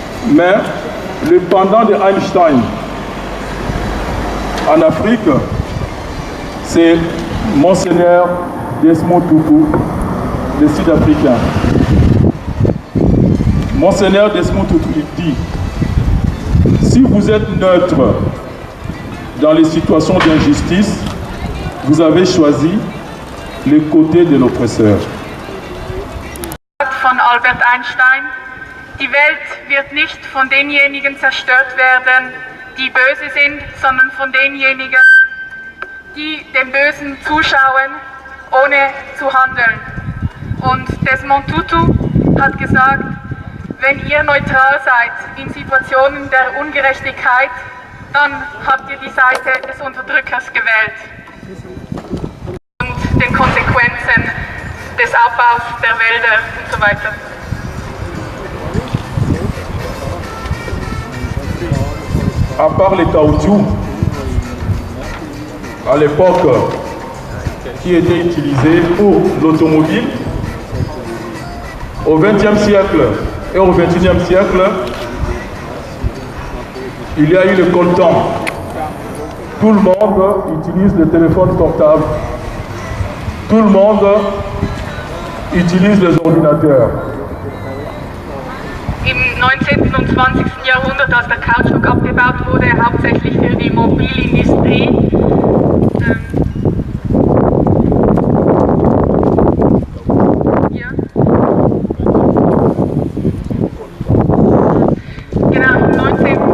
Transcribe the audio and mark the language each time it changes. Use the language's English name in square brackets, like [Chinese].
[French] Mais le pendant de Einstein en Afrique, c'est Monseigneur Desmond Tutu, le Sud-Africain. Monseigneur Desmond Tutu dit: si vous êtes neutre dans les situations d'injustice, vous avez choisi le côté de l'oppresseur. [German] Von Albert Einstein: Die Welt wird nicht von denjenigen zerstört werden, die böse sind, sondern von denjenigen, die dem Bösen zuschauen, ohne zu handeln. Und Desmond Tutu hat gesagt: wenn ihr neutral seid in Situationen der Ungerechtigkeit, dann habt ihr die Seite des Unterdrückers gewählt. Und den Konsequenzen des Abbaus der Wälder und so weiter. [French] À part les caoutchoucs, à l'époque, qui étaient utilisés pour l'automobile, au XXe siècle et au XXIe siècle, il y a eu le coltan. Tout le monde utilise le téléphone portable. Tout le monde utilise les ordinateurs. [German] Im 19. und 20. Jahrhundert, als der Kautschuk abgebaut wurde, hauptsächlich für die Mobilindustrie, genau, im 19.